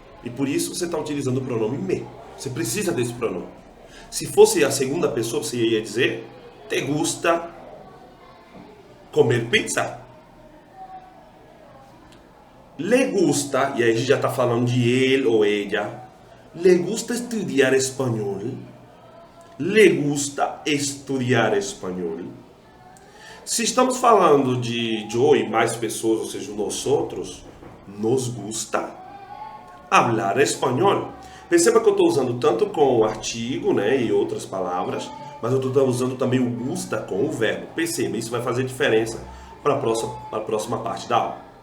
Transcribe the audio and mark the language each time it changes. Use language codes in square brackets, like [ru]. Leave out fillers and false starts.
[pt] E por isso você está utilizando o pronome me. Você precisa desse pronome. Se fosse a segunda pessoa, você ia dizer [es] te gusta comer pizza. Le gusta, [pt] e aí a gente já está falando de ele ou ella. [es] Le gusta estudiar espanhol. Le gusta estudiar espanhol. [pt] Se estamos falando de eu e mais pessoas, ou seja, nós outros, [es] nos gusta hablar espanhol. [pt] Perceba que eu estou usando tanto com o artigo, né, e outras palavras, mas eu estou usando também o gusta com o verbo. Perceba, isso vai fazer diferença para a próxima parte da aula.